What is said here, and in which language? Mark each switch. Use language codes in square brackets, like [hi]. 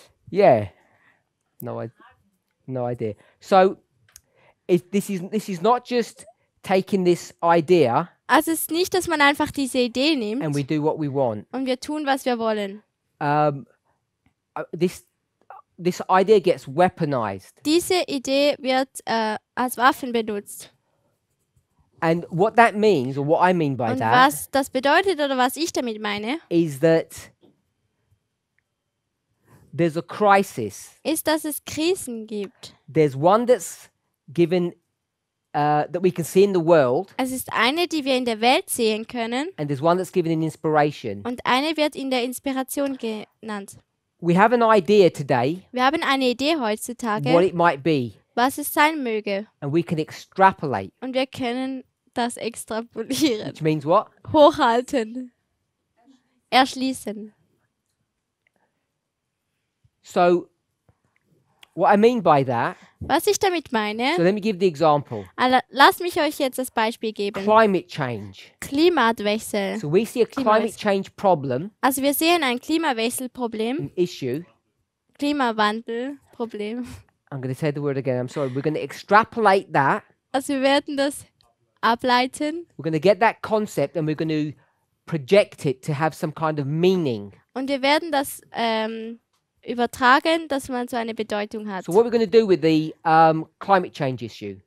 [en] Yeah. No idea. So, this is not just taking this idea [de] Also es ist nicht, dass man einfach diese Idee nimmt [en] and we do what we want. [de] und wir tun, was wir wollen. [en] This idea gets weaponized. [de] Diese Idee wird als Waffen benutzt. [en] And what that means, or what I mean by [de] Und [en] that, [de] was das bedeutet oder was ich damit meine, [en] is that there's a crisis. [de] ist, dass es Krisen gibt. [en] There's one that's given that we can see in the world, [de] Es ist eine, die wir in der Welt sehen können, [en] and there's one that's given in inspiration. [de] und eine wird in der Inspiration genannt. [en] We have an idea today [de] Wir haben eine Idee [en] what [de] heutzutage, [en] it might be, [de] was es sein möge, [en] and we can extrapolate, [de] und wir können das extrapolieren, [en] which means what? [de] hochhalten, erschließen. [en] So, what I mean by that, [de] Was ich damit meine, [en] so let me give the example. [de] lasst mich euch jetzt das Beispiel geben. [en] Climate change. [de] Klimawechsel. [en] So we see a climate change problem, [de] Also wir sehen ein Klimawechselproblem, [en] an issue. [de] Klimawandelproblem. [en] I'm going to say the word again, I'm sorry. We're going to extrapolate that. [de] Also wir werden das ableiten [en] We're going to get that concept and we're going to project it to have some kind of meaning. [de] und wir werden das übertragen, dass man so eine Bedeutung hat. [en] So what we're going to do with the climate change issue,